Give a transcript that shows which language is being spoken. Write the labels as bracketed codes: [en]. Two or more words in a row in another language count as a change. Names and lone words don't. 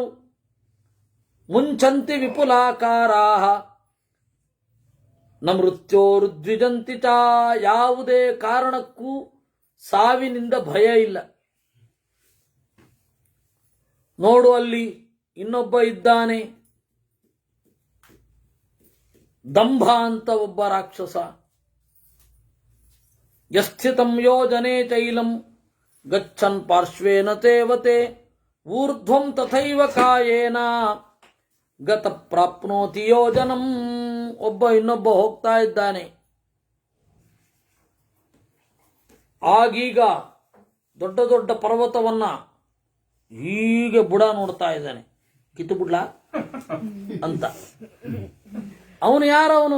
[sa] ಮುಂಚಂತಿ ವಿಪುಲಾಕಾರಾಹ ನ ಮೃತ್ಯೋರುದ್ವಿಜಂತಿ ಚ, [kn] ಯಾವುದೇ ಕಾರಣಕ್ಕೂ ಸಾವಿನಿಂದ ಭಯ ಇಲ್ಲ. ನೋಡು ಅಲ್ಲಿ ಇನ್ನೊಬ್ಬ ಇದ್ದಾನೆ, ದಂಭ ಅಂತ ಒಬ್ಬ ರಾಕ್ಷಸ. [sa] ಯಸ್ಥಿತಂ ಯೋಜನೆ ಚೈಲಂ ಗಚ್ಚನ್ ಪಾರ್ಶ್ವೇನ ತೇವತೆ, ಊರ್ಧ್ವಂ ತಥೈವ ಕಾಯೇನ ಗತ ಪ್ರಾಪ್ನೋತಿ ಯೋಜನಂ. [kn] ಒಬ್ಬ ಇನ್ನೊಬ್ಬ ಹೋಗ್ತಾ ಇದ್ದಾನೆ. ಆಗೀಗ ದೊಡ್ಡ ದೊಡ್ಡ ಪರ್ವತವನ್ನ ಹೀಗೆ ಬುಡ ನೋಡ್ತಾ ಇದ್ದಾನೆ. ಕಿತ್ತು ಬಿಡ್ಲಾ ಅಂತ. ಅವನು ಯಾರವನು?